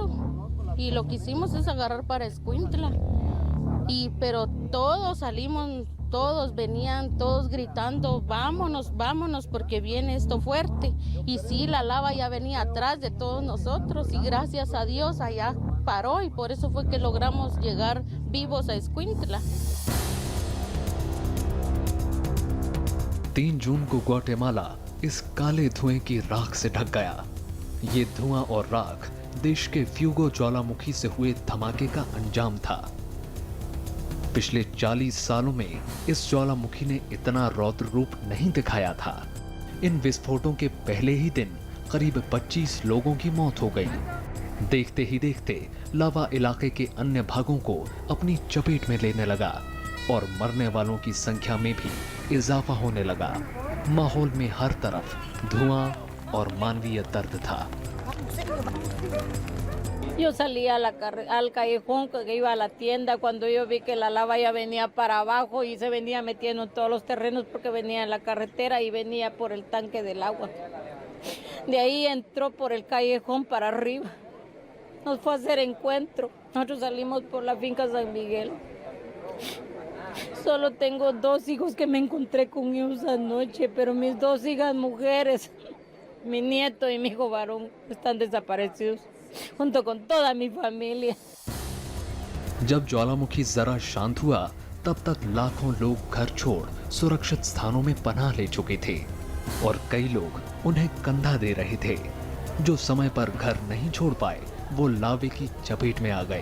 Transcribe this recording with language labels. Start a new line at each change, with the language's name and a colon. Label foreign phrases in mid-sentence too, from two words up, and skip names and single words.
Spanish: Y lo que hicimos es agarrar para Escuintla. Pero todos salimos, todos venían, todos gritando, vámonos, vámonos, porque viene esto fuerte. Y sí, la lava ya venía atrás de todos nosotros. Y gracias a Dios allá paró y por eso fue que logramos llegar vivos a Escuintla.
Hindi: 3 जून को ग्वाटेमाला इस काले धुएं की राख से ढक गया। ये धुआं और राख देश के फ्यूगो ज्वालामुखी से हुए धमाके का अंजाम था। पिछले 40 सालों में इस ज्वालामुखी ने इतना रौद्र रूप नहीं दिखाया था। इन विस्फोटों के पहले ही दिन करीब 25 लोगों की मौत हो गई। देखते ही देखते लावा इलाके के अन्य भागों को अपनी चपेट में लेने लगा और मरने वालों की संख्या में भी इजाफा होने लगा। माहौल में हर तरफ धुआं और मानवीय दर्द था।
Spanish: Yo salí al callejón que iba a la tienda cuando yo vi que la lava ya venía para abajo y se venía metiendo en todos los terrenos porque venía en la carretera y venía por el tanque del agua. De ahí entró por el callejón para arriba. Nos fue a hacer encuentro. Nosotros salimos por la finca San Miguel. Solo tengo 2 hijos que me encontré con ellos anoche, pero mis 2 hijas mujeres, mi nieto y mi hijo varón, están desaparecidos, junto con toda mi familia.
Hindi: जब ज्वालामुखी जरा शांत हुआ, तब तक लाखों लोग घर छोड़ सुरक्षित स्थानों में पनाह ले चुके थे और कई लोग उन्हें कंधा दे रहे थे। जो समय पर घर नहीं छोड़ पाए, वो लावे की चपेट में आ गए।